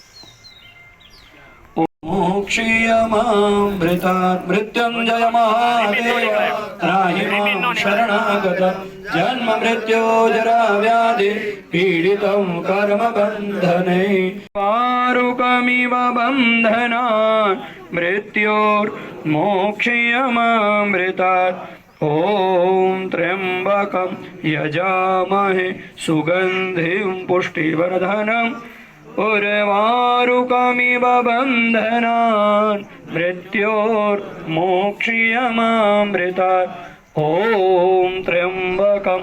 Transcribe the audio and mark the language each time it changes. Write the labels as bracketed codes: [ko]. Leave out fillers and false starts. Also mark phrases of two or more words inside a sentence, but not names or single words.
[sa] મોક્ષીયમામૃતાत् મૃત્યુંજય મહાદેવ ત્રાહિ માં શરણાગત જન્મ મૃત્યો જરા વ્યાધિ પીડિतं કર્મ બંધને વારુકમિવ બંધનાन् મૃત્યોર્મોક્ષીયમામૃતાत् ॐ त्र्यम्बकं यजामहे सुगन्धिं पुष्टिवर्धनम् उर्वारुकमिव बन्धनान् मृत्योर्मोक्षीयमामृतात् ॐ त्र्यम्बकम्।